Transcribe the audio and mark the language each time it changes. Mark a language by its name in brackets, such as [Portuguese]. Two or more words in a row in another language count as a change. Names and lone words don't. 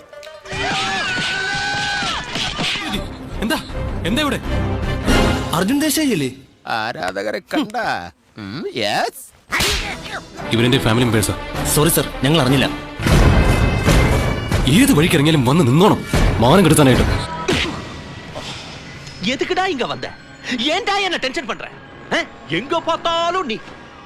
[Malayalam] എന്താ എന്താ ഇവിടെ? അർജുൻ ദേശായില്ലേ? ആരാധകരെ കണ്ട? ഇവരെന്റെ ഫാമിലി മെമ്പേഴ്സാ. സോറി സർ, ഞങ്ങൾ അറിഞ്ഞില്ല. ഏത് വഴിക്ക് ഇറങ്ങിയാലും വന്ന് നിന്നോണം, മാനം കെടുത്താനായിട്ട്. [Tamil] எதுக்குடா இங்க வந்த? ஏன்டா என்ன டென்ஷன் பண்ற? எங்க பார்த்தாலும் நீ